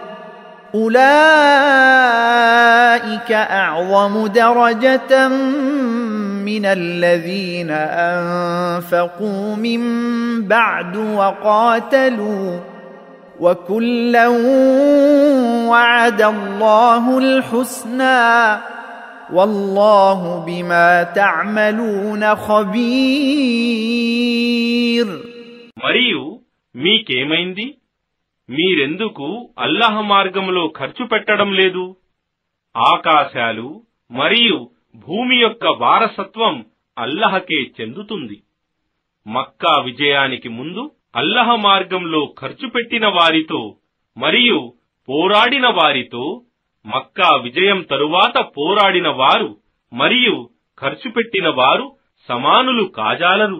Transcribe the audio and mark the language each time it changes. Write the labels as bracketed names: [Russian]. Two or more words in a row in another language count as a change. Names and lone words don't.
[Arabic] أولئك أعظم درجة من الذين أنفقوا من بعد وقاتلوا وكلا وعد الله الحسنى والله بما تعملون خبير. [Telugu] మరియు మీకేమైంది? మీరెందుకు అల్లాహ్ మార్గంలో ఖర్చు పెట్టడం లేదు? ఆకాశాలు మరియు భూమి యొక్క వారసత్వం అల్లాహకే చెందుతుంది. మక్కా విజయానికి ముందు అల్లాహ్ మార్గంలో ఖర్చు పెట్టిన వారితో మరియు పోరాడిన వారితో, మక్కా విజయం తరువాత పోరాడిన వారు మరియు ఖర్చు పెట్టిన వారు సమానులు కాజాలరు.